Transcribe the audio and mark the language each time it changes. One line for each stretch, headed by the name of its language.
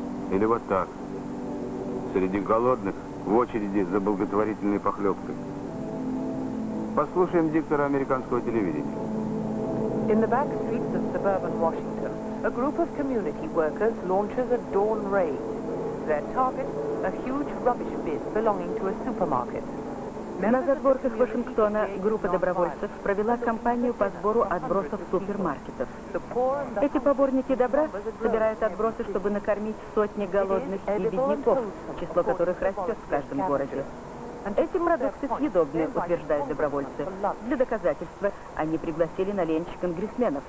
Russian: Или вот так, среди голодных, в очереди за благотворительной похлебкой. Послушаем диктора американского телевидения.
English: In the back streets of suburban Washington, a group of community workers launches a dawn raid. Their target, a huge rubbish bin belonging to a supermarket.
Russian: На задворках Вашингтона группа добровольцев провела кампанию по сбору отбросов супермаркетов. Эти поборники добра собирают отбросы, чтобы накормить сотни голодных и бедняков, число которых растет в каждом городе. Эти продукты съедобны, утверждают добровольцы. Для доказательства они пригласили на ленч конгрессменов.